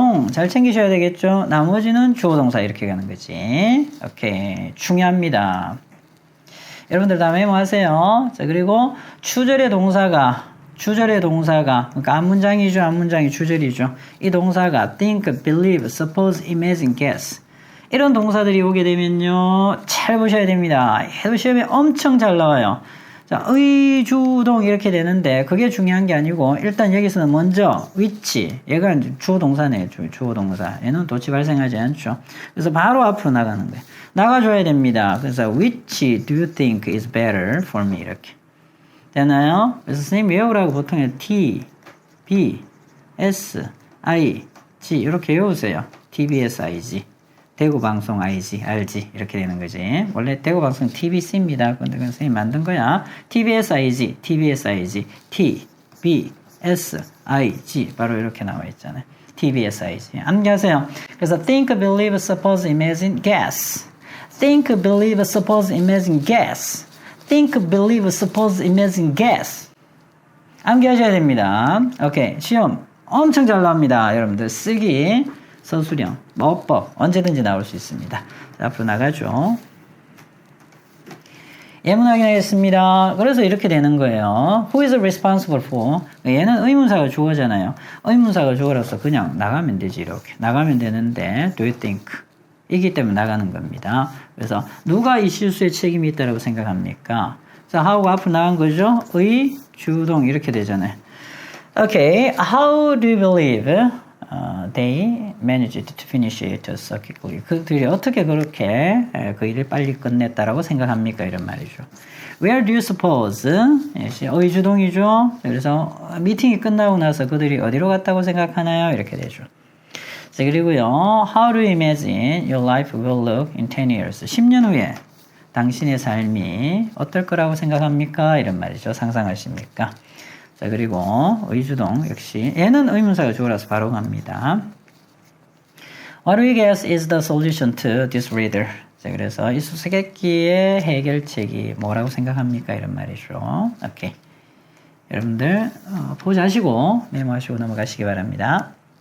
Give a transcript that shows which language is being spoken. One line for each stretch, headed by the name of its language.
Korean: 잘 챙기셔야 되겠죠? 나머지는 주어 동사 이렇게 가는 거지. 오케이. 중요합니다. 여러분들 다 메모하세요. 자, 그리고 추절의 동사가 주절의 동사가, 그러니까 앞문장이죠. 앞문장이 주절이죠. 이 동사가
English: think, believe, suppose, imagine, guess.
Korean: 이런 동사들이 오게 되면요. 잘 보셔야 됩니다. 해도 시험에 엄청 잘 나와요. 자, 의주동 이렇게 되는데 그게 중요한 게 아니고 일단 여기서는 먼저 which, 얘가 주어 동사네요. 주어 동사. 얘는 도치 발생하지 않죠. 그래서 바로 앞으로 나가는 거예요. 나가줘야 됩니다. 그래서
English: which do you think is better for me?
Korean: 이렇게. 되나요? 그래서 선생님 외우라고 보통 T, B, S, I, G 이렇게 외우세요.
English: TBS, IG.
Korean: 대구방송 IG, RG 이렇게 되는 거지. 원래 대구방송 TBC입니다. 근데 선생님 만든 거야.
English: TBS, IG, TBS, IG, T, B, S, I, G
Korean: 바로 이렇게 나와 있잖아요.
English: TBS, IG.
Korean: 암기하세요. 그래서
English: think, believe, suppose, imagine, guess. think, believe, suppose, imagine, guess. think, believe, suppose, imagine, guess.
Korean: 암기하셔야 됩니다. 오케이. 시험 엄청 잘 나옵니다. 여러분들 쓰기, 서술형, 어법 언제든지 나올 수 있습니다. 자, 앞으로 나가죠. 예문 확인하겠습니다. 그래서 이렇게 되는 거예요.
English: Who is responsible for?
Korean: 얘는 의문사가 주어잖아요. 의문사가 주어라서 그냥 나가면 되지. 이렇게 나가면 되는데 do you think? 이기 때문에 나가는 겁니다. 그래서 누가 이 실수에 책임이 있다고 생각합니까? 자, 하고 앞으로 나간 거죠. 의, 주동 이렇게 되잖아요.
English: Okay, how do you believe they managed to finish it so quickly?
Korean: 그들이 어떻게 그렇게 그 일을 빨리 끝냈다라고 생각합니까? 이런 말이죠.
English: Where do you suppose?
Korean: 의주동이죠. 그래서 미팅이 끝나고 나서 그들이 어디로 갔다고 생각하나요? 이렇게 되죠. 자, 그리고요.
English: How do you imagine your life will look in 10 years?
Korean: 10년 후에 당신의 삶이 어떨 거라고 생각합니까? 이런 말이죠. 상상하십니까? 자, 그리고 의주동 역시 얘는 의문사가 주어라서 바로 갑니다.
English: What do you guess is the solution to this riddle?
Korean: 자, 그래서 이 수수께끼의 해결책이 뭐라고 생각합니까? 이런 말이죠. 오케이. 여러분들 포즈하시고 메모하시고 넘어가시기 바랍니다.